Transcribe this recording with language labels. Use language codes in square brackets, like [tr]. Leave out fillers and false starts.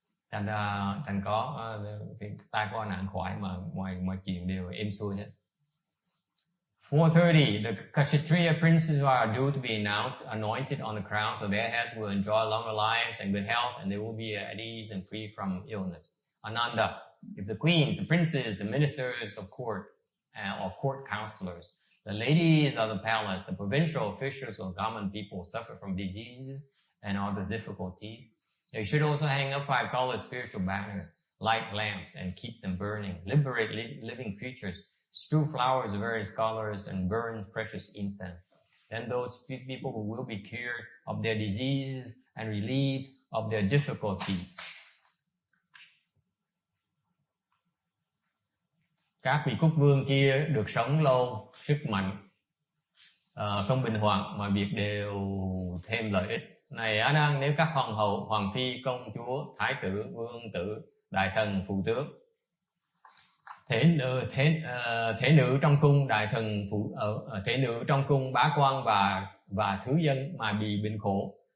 [vi] Thành có tai có nạn khỏi mà mọi chuyện đều êm xuôi hết. [en] 430. The Kshatriya princes who are due to be anointed on the crowns of their heads will enjoy longer lives and good health, and they will be at ease and free from illness. Ananda. If the queens, the princes, the ministers of court, or court counselors, the ladies of the palace, the provincial officials or common people suffer from diseases and other difficulties, they should also hang up 5 colored spiritual banners, light lamps, and keep them burning. Liberate living creatures, strew flowers of various colors, and burn precious incense. Then those people who will be cured of their diseases and relieved of their difficulties. [vi] Các vị quốc vương kia được sống lâu, sức mạnh, không bình hoạn, mọi việc đều thêm lợi ích. Này Á Đăng, nếu các hoàng hậu, hoàng phi, công chúa, thái tử, vương tử, đại thần, phụ tước, thể nữ trong cung, đại thần, thể nữ trong cung, bá quan và thứ dân mà bị bệnh khổ,